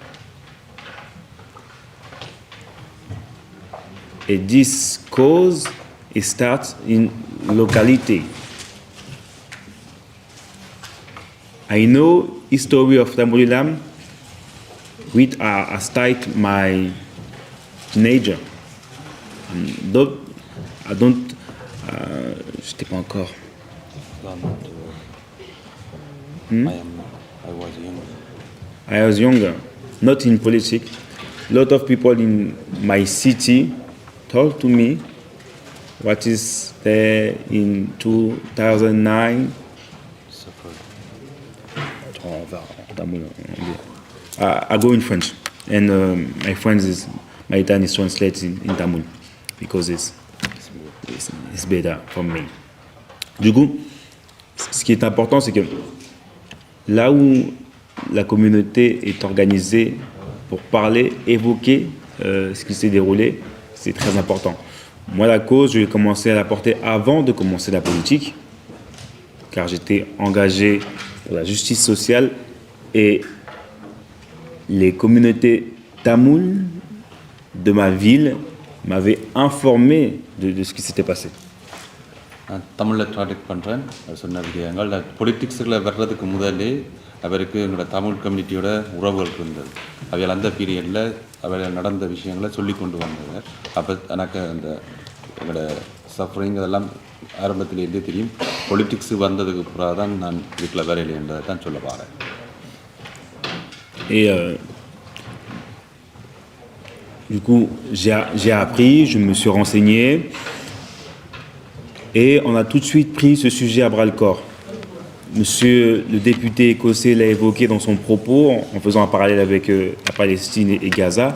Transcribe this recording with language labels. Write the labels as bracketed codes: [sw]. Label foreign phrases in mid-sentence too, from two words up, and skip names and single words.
[en] And this cause starts in locality. I know history of Tamil Eelam with I start my teenager. I don't. [fr] J'étais pas encore. [en] I was younger, not in politics. A lot of people in my city told to me what is there in 2009. I go in French, and my friend is Maitan is translating in Tamil because it's better for me. [fr] Du coup, ce qui est important, c'est que là où la communauté est organisée pour parler, évoquer ce qui s'est déroulé, c'est très important. Moi, la cause, je l'ai commencé à la porter avant de commencer la politique, car j'étais engagé pour la justice sociale et les communautés tamoules de ma ville m'avaient informé de ce qui s'était passé. [ta] தமிழில் ட்ரான்ஸ்லேட் பண்ணுறேன் சொன்ன விஷயங்கள் பொலிட்டிக்ஸில் வர்றதுக்கு முதலே அவருக்கு எங்களோட தமிழ் கம்யூனிட்டியோட உறவுகள் இருந்தது அவையால் அந்த பீரியடில் அவையில் நடந்த விஷயங்களை சொல்லி கொண்டு வந்தவர் அப்போ எனக்கு அந்த எங்களோட சஃபரிங் அதெல்லாம் ஆரம்பத்திலேருந்தே தெரியும் பொலிட்டிக்ஸு வந்ததுக்கு பிறகு தான் நான் வீட்டில் வேலையில் என்றதை தான் சொல்ல வரேன். [fr] Et du coup, j'ai appris, je me suis renseigné et on a tout de suite pris ce sujet à bras-le-corps. Monsieur le député écossais l'a évoqué dans son propos en faisant un parallèle avec la Palestine et Gaza.